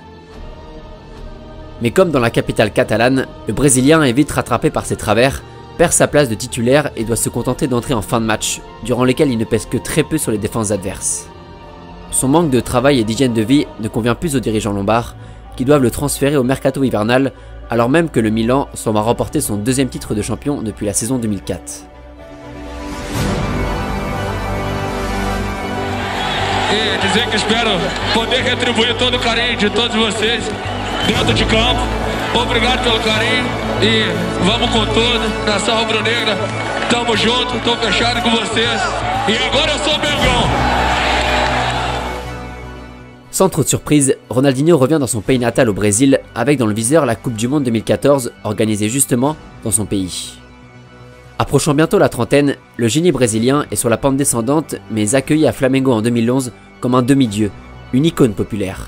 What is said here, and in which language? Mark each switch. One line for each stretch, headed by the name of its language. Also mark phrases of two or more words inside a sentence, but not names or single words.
French: Mais comme dans la capitale catalane, le Brésilien est vite rattrapé par ses travers, perd sa place de titulaire et doit se contenter d'entrer en fin de match, durant lesquels il ne pèse que très peu sur les défenses adverses. Son manque de travail et d'hygiène de vie ne convient plus aux dirigeants lombards, qui doivent le transférer au mercato hivernal, alors même que le Milan semble remporter son deuxième titre de champion depuis la saison 2004.
Portuguese: E dizer que espero poder retribuir todo o carinho de todos vocês dentro de campo. Obrigado pelo carinho e vamos com tudo. Nação Rubro-Negra, tamo junto, tô fechado com vocês. E agora eu sou Mengão.
French: Sans trop de surprise, Ronaldinho revient dans son pays natal au Brésil avec dans le viseur la Coupe du Monde 2014 organisée justement dans son pays. Approchant bientôt la trentaine, le génie brésilien est sur la pente descendante mais accueilli à Flamengo en 2011 comme un demi-dieu, une icône populaire.